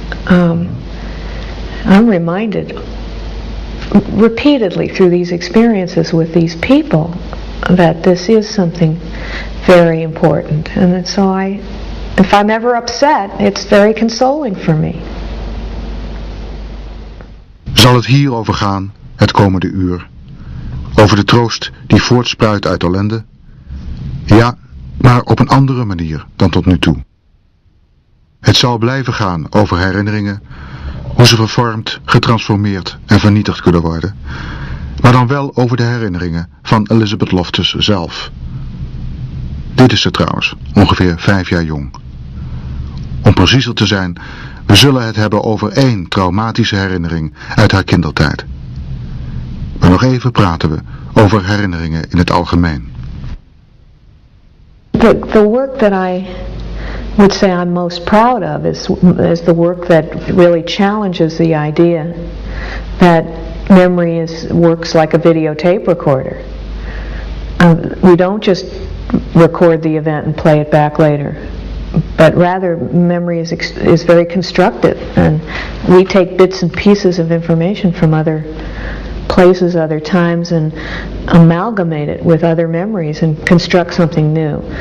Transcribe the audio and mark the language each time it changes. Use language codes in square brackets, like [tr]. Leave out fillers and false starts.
[en] I'm reminded repeatedly through these experiences with these people that this is something very important, and so if I'm ever upset, it's very consoling for me. [nl] Zal het hier over gaan, het komende uur? Over de troost die voortspruit uit ellende? Ja, maar op een andere manier dan tot nu toe. Het zal blijven gaan over herinneringen, hoe ze vervormd, getransformeerd en vernietigd kunnen worden, maar dan wel over de herinneringen van Elizabeth Loftus zelf. Dit is ze trouwens, ongeveer 5 jaar jong. Om preciezer te zijn, we zullen het hebben over 1 traumatische herinnering uit haar kindertijd. Maar nog even praten we over herinneringen in het algemeen. [en] The work that I would say I'm most proud of is the work that really challenges the idea that memory works like a videotape recorder. We don't just record the event and play it back later, but rather memory is very constructive, and we take bits and pieces of information from other places, other times, and amalgamate it with other memories and construct something new.